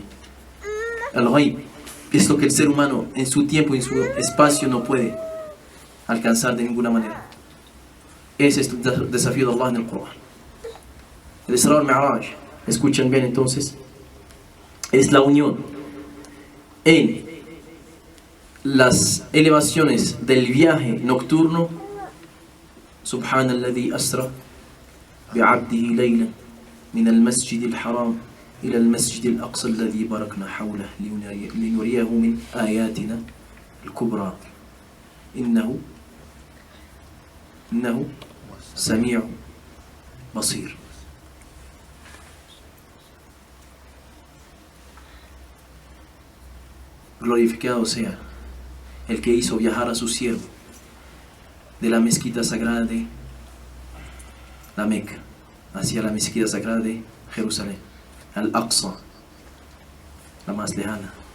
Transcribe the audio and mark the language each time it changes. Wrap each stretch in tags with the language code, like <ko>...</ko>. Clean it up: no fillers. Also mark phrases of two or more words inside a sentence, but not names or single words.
<es>El ghaib es lo que el ser humano en su tiempo y en su espacio no puede alcanzar de ninguna manera. Ese es el desafío de Allah en el Corán. El Isra wal Mi'raj, escuchen bien entonces, es la unión en las elevaciones del viaje nocturno.</es> <ar>سبحان الذي أسرى بعبده ليلا من المسجد الحرام إلى المسجد الأقصى الذي باركنا حوله لنريه من آياتنا الكبرى إنه سميع بصير.</ar> <es>Glorificado sea el que hizo viajar a su siervo de la mezquita sagrada de la Meca hacia la mezquita sagrada de Jerusalén, al-Aqsa, la más lejana,</es>